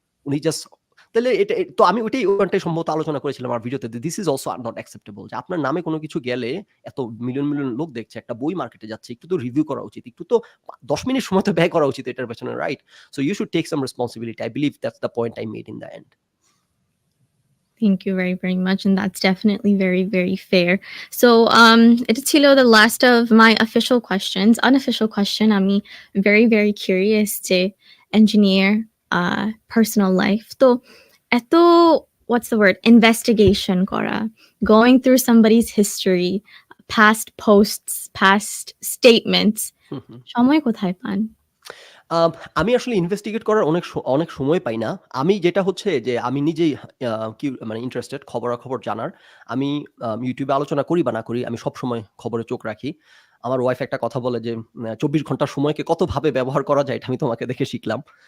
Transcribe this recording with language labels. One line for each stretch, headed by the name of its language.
Bangla: উনি জাস্ট, তাহলে এটা তো আমি ওইটাই সম্ভবত আলোচনা করেছিলাম আমার ভিডিওতে,
English: this is also not acceptable,
Bangla: যে আপনার নামে কোনো কিছু গেলে এত মিলিয়ন মিলিয়ন লোক দেখছে, একটা বই মার্কেটে যাচ্ছে, একটু তো রিভিউ করা উচিত, একটু তো 10 মিনিট সময় তো ব্যয় করা উচিত এটার পেছনে, right?
English: So you should take some responsibility. I believe that's the point I made in the end. Thank you very, very much. And that's definitely very, very fair. So, it's Chilo, the last of my official questions. Unofficial question, I'm very, very curious to engineer personal life. So, eto, what's the word? Investigation kora. Going through somebody's history, past posts, past statements.
Bangla: Shomoy kothay pan? আমি আসলে investigate করার অনেক সময় পাই না। আমি যেটা হচ্ছে যে আমি নিজেই মানে ইন্টারেস্টেড খবরাখবর জানার। আমি ইউটিউবে আলোচনা করি বা না করি, আমি সবসময় খবরে চোখ রাখি। আমার ওয়াইফ একটা কথা বলে যে ২৪ ঘন্টার সময়কে কতভাবে ব্যবহার করা যায়, এটা আমি তোমাকে দেখে শিখলাম।